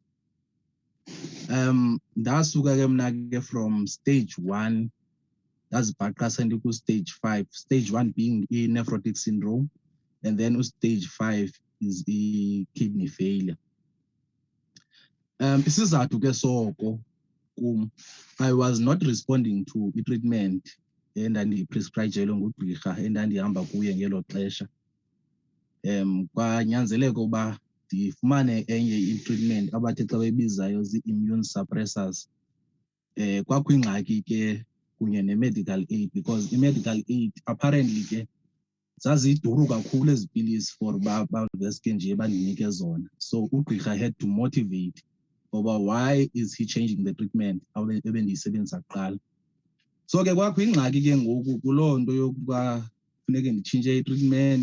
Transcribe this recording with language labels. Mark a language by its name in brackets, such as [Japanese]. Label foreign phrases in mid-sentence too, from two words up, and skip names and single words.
[Xhosa] Ndasuka ke mna ke [English] from stage 1 [Xhosa] ndazibhaqa sendiku-stage 5. [English] Stage 1 being i-nephrotic syndrome, and then stage 5 is i-kidney failure. [Xhosa] Isizathu ke soko kum, [English] I was not responding to [Xhosa] i-treatment endandiyi-prescribe-jelwe ngugqirha endandihamba kuye ngelo xesha. Kwanyanzeleka uba ndifumane enye i-treatment abathi xa bebizayo zii- [English] immune suppressors. [Xhosa] Kwakwingxaki ke kunye [English] ne-medical aid, [Xhosa] because [English] i-medical aid [Xhosa] apparently ke zaziduru kakhulu ezi pilisi for baveske nje bandinike zona. [English] So ugqirha had to motivate over why is he changing the treatment [Xhosa] ebendiyisebenzisa kuqala. So ke kwakho ingxaki ke ngoku kuloo nto yokuba funeke nditshintshe i-treatment.